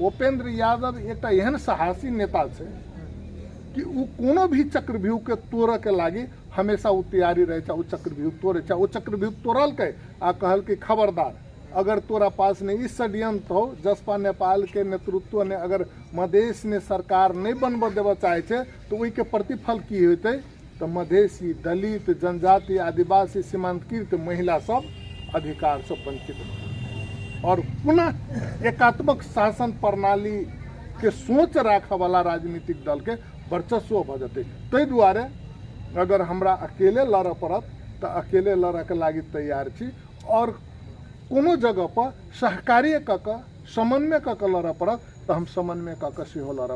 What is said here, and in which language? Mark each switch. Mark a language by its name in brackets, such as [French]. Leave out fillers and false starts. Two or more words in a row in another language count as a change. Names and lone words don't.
[Maithili] उपेंद्र यादव एक एहन साहसी नेता छै कि उ कोनो भी चक्रव्यूह के तोड़ऽ के लागी हमेशा उ तैयारी रहे छै। उ चक्रव्यूह तोड़े छै। उ चक्रव्यूह तोड़ल के आ कहल कि खबरदार अगर तोरा पास ने ई षड्यंत्र हो जसपा नेपाल के नेतृत्व ने अगर मधेश ने सरकार नहीं बनबऽ देबऽ चाहे छै तो ओहि के प्रतिफल की होते तो मधेसी दलित जनजाति आदिवासी सीमांतकृत महिला सब अधिकार से वंचित और पुनः एकात्मक शासन प्रणाली के सोच राखऽ वाला राजनीतिक दल के वर्चस्व भ जेतै। ताहि दुआरे अगर हमरा अकेले लड़ऽ पड़त तो अकेले लड़ऽ के लागी तैयार छी और कोनो जगह पर सहकार्य कऽ कऽ समन्वय कऽ कऽ लड़ऽ पड़त तो हम समन्वय कऽ कऽ सेहो लड़ब।